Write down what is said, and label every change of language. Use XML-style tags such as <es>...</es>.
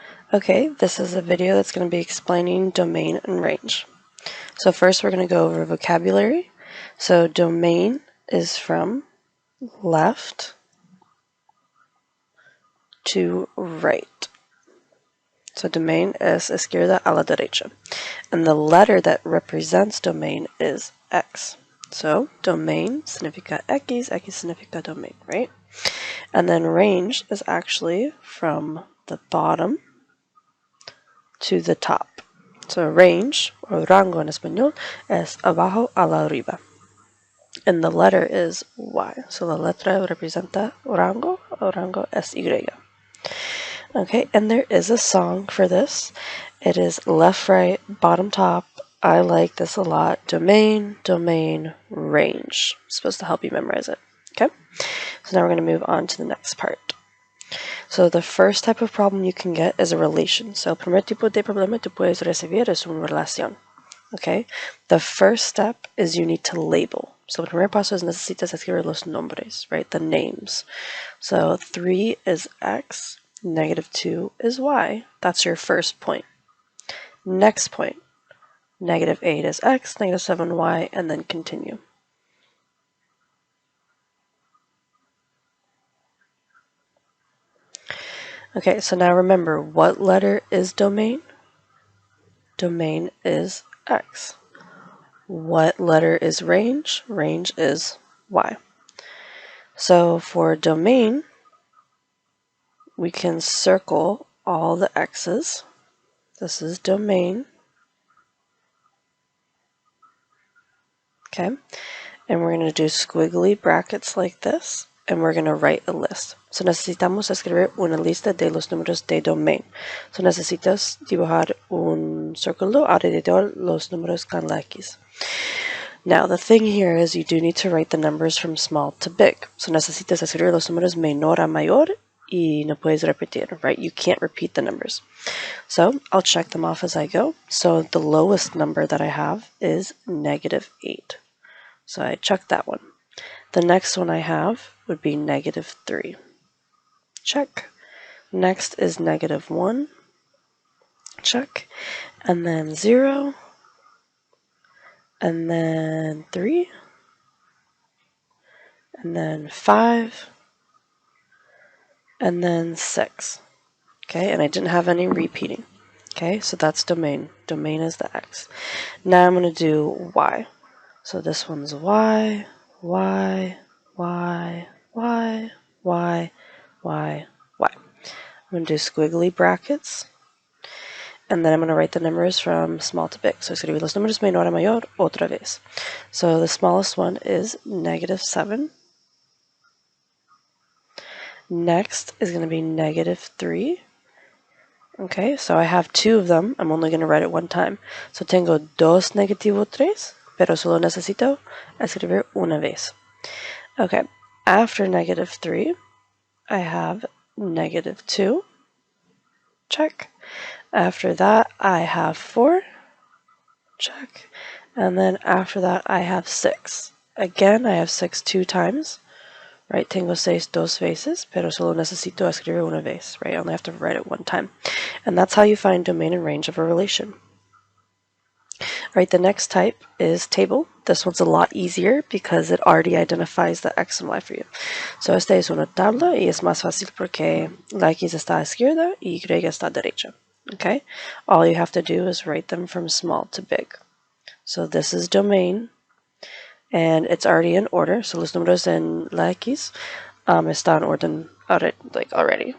<en>Okay, this is a video that's going to be explaining domain and range. So first we're going to go over vocabulary. So domain is from left to right.</en> <es>So domain es izquierda a la derecha.</es> <en>And the letter that represents domain is X.</en> <es>So domain significa X, X significa domain,</es> <en>right? And then range is actually from the bottom to the top. So range, or</en> <es>rango en español, es abajo a la arriba.</es> <en>And the letter is Y. So</en> <es>la letra representa rango, o rango es Y.</es> <en>Okay, and there is a song for this. It is left, right, bottom, top. I like this a lot. Domain, domain, range. Supposed to help you memorize it. Okay, so now we're going to move on to the next part. So the first type of problem you can get is a relation.</en> <es>So el primer tipo de problema tú puedes recibir es una relación.</es> <en>Okay, the first step is you need to label.</en> <es>So el primer paso es necesitas escribir los nombres,</es> <en>right? The names. So 3 is X, -2 is Y. That's your first point. Next point, -8 is X, -7 Y, and then continue. Okay, so now remember, what letter is domain? Domain is X. What letter is range? Range is Y. So for domain, we can circle all the X's. This is domain. Okay, and we're going to do squiggly brackets like this, and we're going to write a list.</en> <es>So necesitamos escribir una lista de los números de domain. So necesitas dibujar un círculo alrededor los números con la X.</es> <en>Now the thing here is you do need to write the numbers from small to big.</en> <es>So necesitas escribir los números menor a mayor y no puedes repetir,</es> <en>right? You can't repeat the numbers. So I'll check them off as I go. So the lowest number that I have is -8. So I checked that one. The next one I have would be -3. Check. Next is -1. Check. And then 0. And then 3. And then 5. And then 6. Okay, and I didn't have any repeating. Okay, so that's domain. Domain is the X. Now I'm going to do Y. So this one's Y, Y, Y, Y, Y, Y, Y. I'm going to do squiggly brackets. And then I'm going to write the numbers from small to big.</en> <es>So escribir los números menor a mayor otra vez.</es> <en>So the smallest one is -7. Next is going to be -3. Okay, so I have 2 of them. I'm only going to write it one time.</en> <es>So tengo 2 -3, pero solo necesito escribir una vez.</es> <en>Okay, after -3, I have -2. Check. After that, I have 4. Check. And then after that, I have 6. Again, I have 6 2 times.</en> <es>Right, tengo 6 dos veces, pero solo necesito escribir una vez, right?</es> <en>I only have to write it one time. And that's how you find domain and range of a relation. Right, the next type is table. This one's a lot easier because it already identifies the X and Y for you. So esta es una tabla y es más fácil porque la X está a izquierda y Y está a derecha. Okay, all you have to do is write them from small to big. So this is domain. And it's already in order.</en> <es>So los números en la X está en orden</es> <en>already.</en>